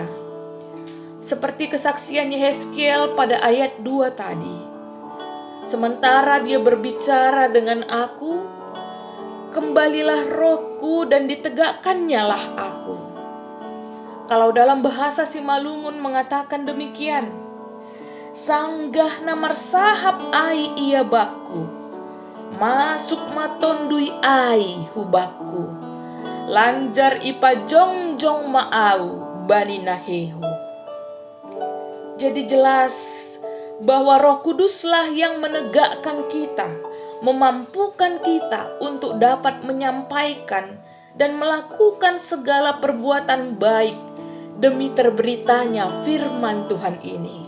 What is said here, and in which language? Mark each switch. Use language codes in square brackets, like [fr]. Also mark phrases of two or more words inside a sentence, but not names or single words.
[id] Seperti kesaksian Yehezkiel pada ayat 2 tadi. Sementara dia berbicara dengan aku, kembalilah rohku dan ditegakkannya lah aku. Kalau dalam bahasa Simalungun mengatakan demikian, [bts] sanggah namar sahap ai ia baku, masuk matondui ai hubaku, lanjar ipa jongjong maau bani nahehu. [id] Jadi jelas bahwa Roh Kuduslah yang menegakkan kita, memampukan kita untuk dapat menyampaikan dan melakukan segala perbuatan baik demi terberitanya firman Tuhan ini.